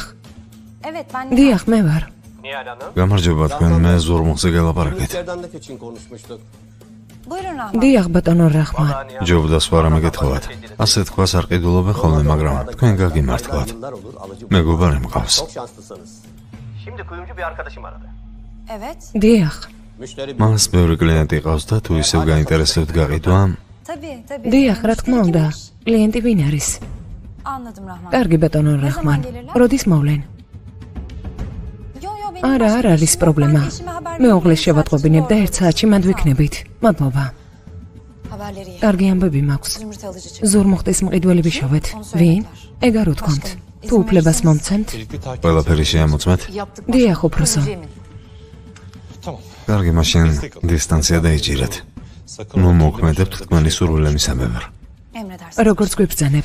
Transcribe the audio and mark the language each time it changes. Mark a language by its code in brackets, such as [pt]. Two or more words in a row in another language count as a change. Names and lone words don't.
[tr] Evet ben [ka] დიახ, მე ვარ. გამარჯობა თქვენ, მე ზურმუხზე გელაპარაკეთ. [tr] Buyurun Rahman. [ka] დიახ, ბატონო რაჰმან. ჯობდა სხვა რამე გეთხოვათ. ასე თქვას არ ყიდულობენ ხოლმე, მაგრამ თქვენ გაგიმართლათ. მეგობარი მყავს. [tr] Şimdi kuyumcu bir arkadaşım aradı. Evet. [ka] დიახ, მას ბევრი კლიენტი ყავს და თუ ისევ გაინტერესებთ გაყიდვა, Tabii. დიახ, რა თქმა უნდა. კლიენტი ვინ არის? [tr] Anladım Rahman. [ka] კარგი ბატონო რაჰმან. როდის მოვლენ? [tr] Yo yo benim [ka] არა, არ არის პრობლემა. მეუღლეს შევატყობინებ და ერთ საათში მანდ ვიქნებით. მადლობა. haberleri. კარგი ამბები მაქვს. [tr] Zümrüt alıcı çıktı. [ka] ზურმუხტის მყიდველები შევეთ. ვინ? ეგარ უთქვამთ. თუ უფლებას მომცემთ? ყველაფერი შეამოწმეთ. დიახ, უფროსო. კარგი, მაშინ დისტანცია დაიჭირეთ. ნუ მოქმედებთ თქვენი სურვილებისამებრ. როგორც გვიბრძანებთ.